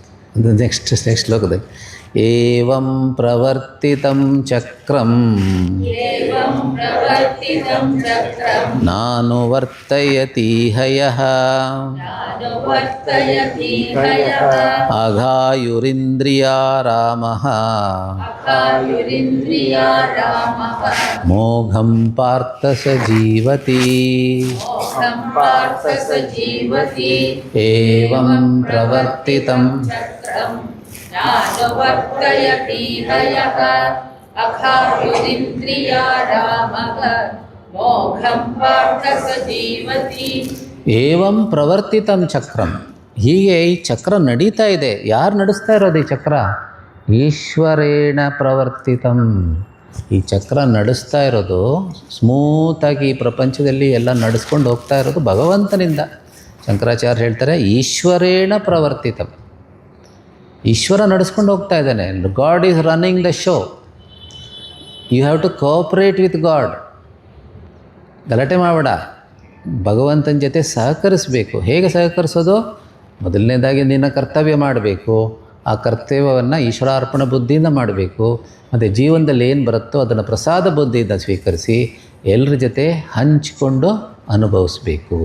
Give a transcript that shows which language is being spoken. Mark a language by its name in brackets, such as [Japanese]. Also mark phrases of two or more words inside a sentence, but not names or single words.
[Kannada] ಅದು ನೆಕ್ಸ್ಟ್ ಶ್ಲೋಕದಲ್ಲಿ [Sanskrit] ಏವಂ ಪ್ರವರ್ತಿತಂ ಚಕ್ರಂ ನಾನು ವರ್ತಯತಿ ಹಯಃ ಅಘಾಯುರಿಂದ್ರಿಯಾರಾಮಃ ಮೋಘಂ ಪಾರ್ಥ ಸ ಜೀವತಿ. ಏವಂ ಪ್ರವರ್ತಿತಂ ವರ್ತಯತಿ ಹಯಃ ಅಘಾಯುರಿಂದ್ರಿಯಾರಾಮಃ ಮೋಘಂ ಪಾರ್ಥ ಸ ಜೀವತಿ. ಏವಂ ಪ್ರವರ್ತಿತಂ ಚಕ್ರಂ. [Kannada] ಹೀಗೆ ಈ ಚಕ್ರ ನಡೀತಾ ಇದೆ. ಯಾರು ನಡೆಸ್ತಾ ಇರೋದು ಈ ಚಕ್ರ? [Sanskrit] ಈಶ್ವರೇಣ ಪ್ರವರ್ತಿತಂ. [Kannada] ಈ ಚಕ್ರ ನಡೆಸ್ತಾ ಇರೋದು ಸ್ಮೂತಾಗಿ ಈ ಪ್ರಪಂಚದಲ್ಲಿ ಎಲ್ಲ ನಡೆಸ್ಕೊಂಡು ಹೋಗ್ತಾ ಇರೋದು ಭಗವಂತನಿಂದ. ಶಂಕರಾಚಾರ್ಯ ಹೇಳ್ತಾರೆ [Sanskrit] ಈಶ್ವರೇಣ ಪ್ರವರ್ತಿತಂ. [Kannada] ಈಶ್ವರ ನಡೆಸ್ಕೊಂಡು ಹೋಗ್ತಾ ಇದ್ದಾನೆ. [English] God is running the show. You have to cooperate with God. [Kannada] ಗಲಾಟೆ ಮಾಡಬೇಡ, ಭಗವಂತನ ಜೊತೆ ಸಹಕರಿಸಬೇಕು. ಹೇಗೆ ಸಹಕರಿಸೋದು? ಮೊದಲನೇದಾಗಿ ನಿನ್ನ ಕರ್ತವ್ಯ ಮಾಡಬೇಕು. ಆ ಕರ್ತವ್ಯವನ್ನು ಈಶ್ವರಾರ್ಪಣ ಬುದ್ಧಿಯಿಂದ ಮಾಡಬೇಕು. ಮತ್ತು ಜೀವನದಲ್ಲಿ ಏನು ಬರುತ್ತೋ ಅದನ್ನು ಪ್ರಸಾದ ಬುದ್ಧಿಯಿಂದ ಸ್ವೀಕರಿಸಿ ಎಲ್ಲರ ಜೊತೆ ಹಂಚಿಕೊಂಡು ಅನುಭವಿಸ್ಬೇಕು.